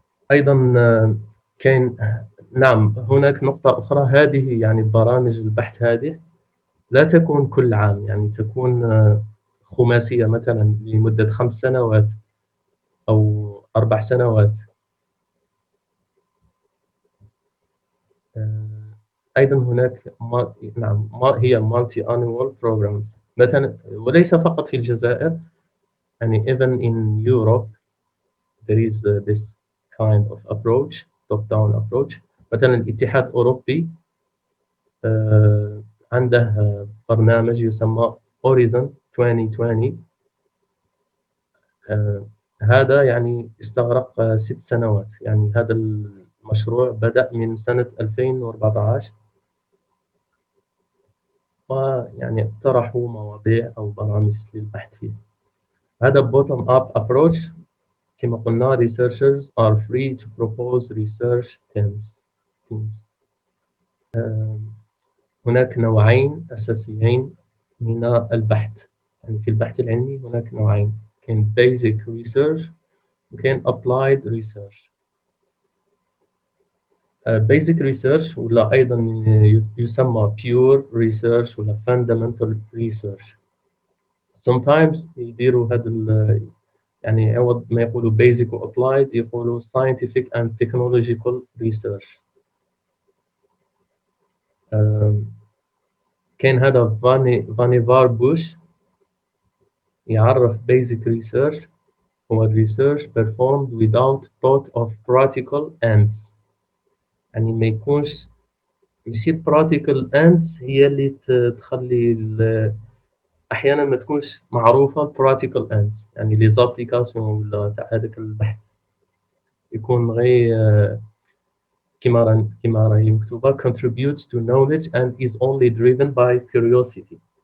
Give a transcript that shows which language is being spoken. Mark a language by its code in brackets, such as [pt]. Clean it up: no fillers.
[ar] أيضا كاين، نعم، هناك نقطة أخرى. هذه يعني برامج البحث هذه لا تكون كل عام، يعني تكون خماسية، مثلا لمدة 5 سنوات أو 4 سنوات. أيضا هناك نعم هي [en] multi annual program [ar] مثلا، وليس فقط في الجزائر، يعني [en] even in Europe there is this kind of approach, top down approach. [ar] مثلا الاتحاد الأوروبي عنده برنامج يسمى Horizon 2020. هذا يعني استغرق 6 سنوات. يعني هذا المشروع بدأ من سنة 2014، ويعني اقترحوا مواضيع أو برامج للبحث فيه. [en] هذا bottom up approach. [ar] كما قلنا [en] researchers are free to propose research themes. [ar] هناك نوعين أساسيين من البحث. يعني في البحث العلمي هناك نوعين: كاين basic research وكاين applied research. [en] basic research [ar] ولا أيضا يسمى [en] pure research ولا fundamental research. [ar] sometimes يديروا هذا يعني عوض ما يقولوا basic و applied يقولوا [en] scientific and technological research. [ar] كاين هذا فانيفار بوش يعرف [en] basic research هو research performed without thought of practical ends. [ar] يعني ما يكونش ماشي practical ends هي اللي تخلي احيانا ما تكونش معروفه practical ends، يعني [fr] لي زابليكاسيون [ar] ولا تاع هذاك البحث يكون غير كما راهي مكتوبه [en] contributes to knowledge and is only driven by curiosity.